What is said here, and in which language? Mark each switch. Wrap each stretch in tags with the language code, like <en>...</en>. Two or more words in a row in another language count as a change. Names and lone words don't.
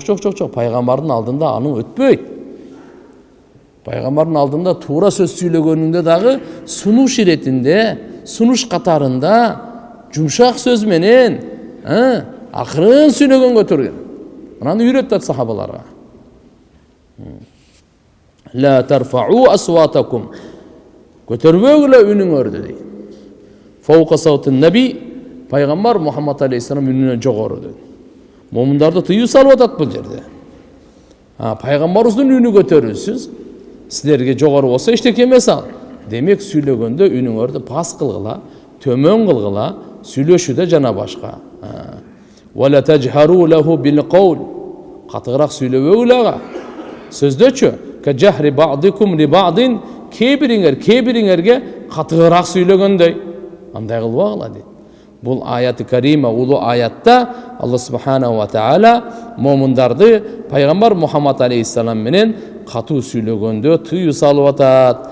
<ky>Пайгамбардын алдында анын өтпөйт. Пайгамбардын алдында туура сөз сүйлөгөнүндө дагы сунуш иретинде, сунуш катарында жумшак сөз менен, акырын сүйлөгөнгө турган. Мынаны үйрөттү сахабаларга.</ky> <ar>لا ترفعوا أصواتكم.</ar> <ky>Көтөрбөгүлө үнүңөрдү дейт.</ky> <ar>فوق صوت النبي,</ar> <ky>пайгамбар Мухаммад алейхиссалам үнүнөн жогору дейт. Момундарды тыюу салып атат бул жерде. Пайгамбарыбыздын үнү көтөрүлсүз, силерге жогору болсо эчтеке эмес ал. Демек сүйлөгөндө үнүңөрдү пас кылгыла, төмөн кылгыла, сүйлөшүүдө жана башка.</ky> <ar>ولا تجهروا له بالقول.</ar> <ky>Катыгыраак сүйлөбөгүлө ага. Сөздөчү</ky> <ar>كجهر بعضكم لبعض,</ar> <ky>кээ-бириңерге катыгыраак сүйлөгөндөй. Андай кылбагыла дейт. Бул аяты карима, улуу аятта</ky> <ar>الله سبحانه وتعالى</ar> <ky>момундарды пайгамбар Мухаммад алейхиссалам менен катуу сүйлөгөндө тыюу салып атат.</ky>